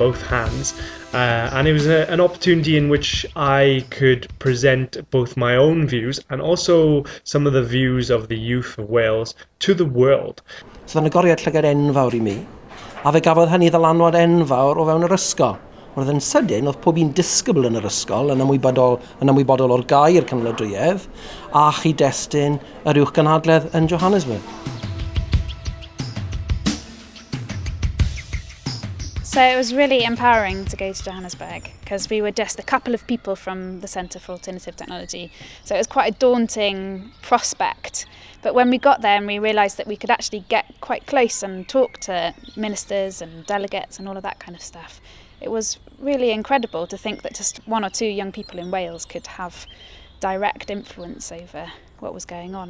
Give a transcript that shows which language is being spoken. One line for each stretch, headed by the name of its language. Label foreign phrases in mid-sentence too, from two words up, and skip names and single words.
English: both hands, and it was an opportunity in which I could present both my own views and also some of the views of the youth of Wales to the world.
Welsh: So yn agoriad llygad enfawr I mi, a fe gafodd hynny ddylanwad enfawr o fewn yr ysgol. Roedd yn sydyn, oedd pob un disgybl yn yr ysgol yn ymwybodol o'r gair cynaliadwyedd a chyd-destun yr Uwchgynadledd yn Johannesburg.
English: So it was really empowering to go to Johannesburg because we were just a couple of people from the Centre for Alternative Technology. So it was quite a daunting prospect. But when we got there and we realised that we could actually get quite close and talk to ministers and delegates and all of that kind of stuff, it was really incredible to think that just one or two young people in Wales could have direct influence over what was going on.